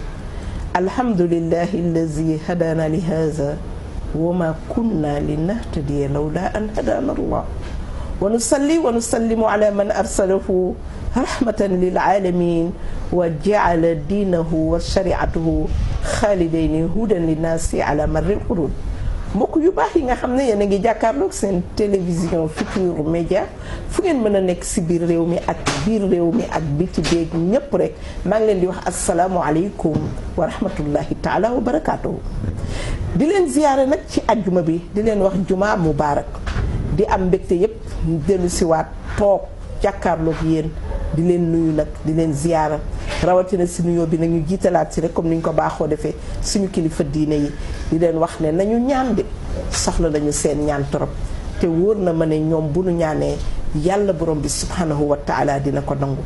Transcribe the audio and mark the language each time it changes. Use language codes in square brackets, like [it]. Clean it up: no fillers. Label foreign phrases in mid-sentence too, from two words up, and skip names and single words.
[ar] الحمد لله الذي هدانا لهذا وما كنا لنهتدي لولا أن هدانا الله ونصلي ونسلم على من أرسله رحمة للعالمين وجعل دينه وشريعته خالدين هدى للناس على مر القرون. [wo] mbokk yu baax yi nga xam ne yéen a ngi jàkkaarloog seen télévision Futurs Médias fu ngeen mën a nekk si biir réew mi ak biir réew mi ak biti beeg ñëpp rek maa ngi leen di wax [ar] السلام عليكم ورحمة الله تعالى وبركاته. [wo] di leen ziyaare nag ci ajjuma bi di leen wax [ar] جمعة مبارك [wo] di am mbégte yëpp dellu si waat toog jàkkaarloog yéen di leen nuyu nag di leen ziyaara rawatina si nuyoo bi nañu jiitalaat si rek comme ni ñu ko baaxoo defee suñu kilifa diine yi di leen wax ne nañu ñaan de soxla nañu seen ñaan torop te wóor na ma ne ñoom bu nu ñaanee yàlla borom bi [ar] سبحانه وتعالى [wo] dina ko nangu.